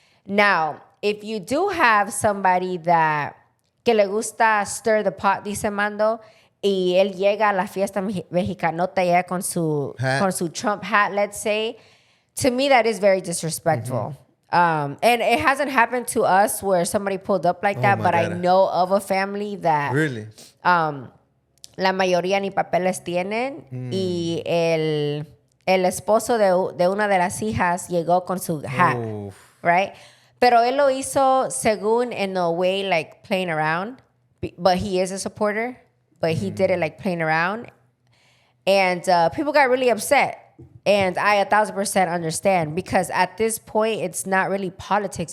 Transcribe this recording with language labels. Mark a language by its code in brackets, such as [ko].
[en] Now, if you do have somebody that [es] que le gusta [en] stir the pot, [es] dice Mando, y él llega a la fiesta mexicanota ya con su [en] Trump hat, let's say, to me, that is very disrespectful. And it hasn't happened to us where somebody pulled up like that, but God. I know of a family that... Really? [es] La mayoría ni papeles tienen y el esposo de una de las hijas llegó con su hat, [en] right? [es] Pero él lo hizo según [en] in a way like playing around, but he is a supporter, but he did it like playing around. And people got really upset. And I 1,000% understand because at this point, it's not really politics.